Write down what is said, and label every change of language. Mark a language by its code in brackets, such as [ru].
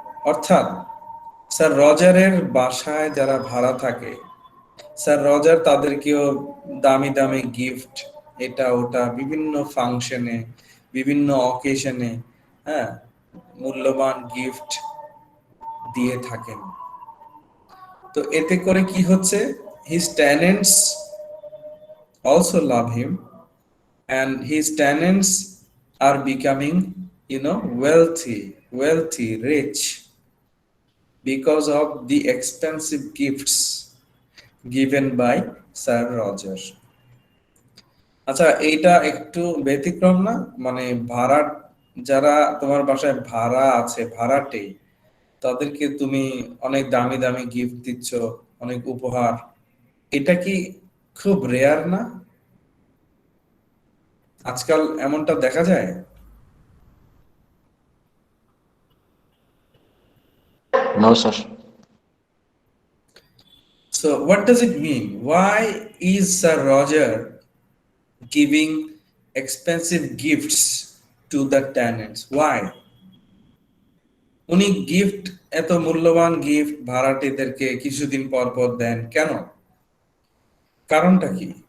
[bn] অর্থাৎ স্যার রজারের বাসায় যারা ভাড়া থাকে, স্যার রজার তাদেরকেও দামি দামি গিফট, এটা ওটা, বিভিন্ন ফাংশনে, বিভিন্ন অকেশনে, হ্যাঁ, মূল্যবান গিফট দিয়ে থাকেন। তো এতে করে কি হচ্ছে, [en] His tenants also love him, and his tenants are becoming, wealthy, rich, because of the expensive gifts given by Sir Roger. [bn] আচ্ছা, এইটা একটু ব্যতিক্রম না? মানে ভাড়া, যারা তোমার বাসায় ভাড়া আছে, ভাড়াটে, তাদেরকে তুমি অনেক দামি দামি গিফট দিচ্ছ, অনেক উপহার, এটা কি খুব রেয়ার না? আজকাল এমনটা দেখা যায়? [en] no sir. So what does it mean? Why is Sir Roger giving expensive gifts to the tenants. Why? [bn] উনি গিফট এত মূল্যবান গিফট ভাড়াটেদেরকে কিছুদিন পর পর দেন কেন? কারণটা কি?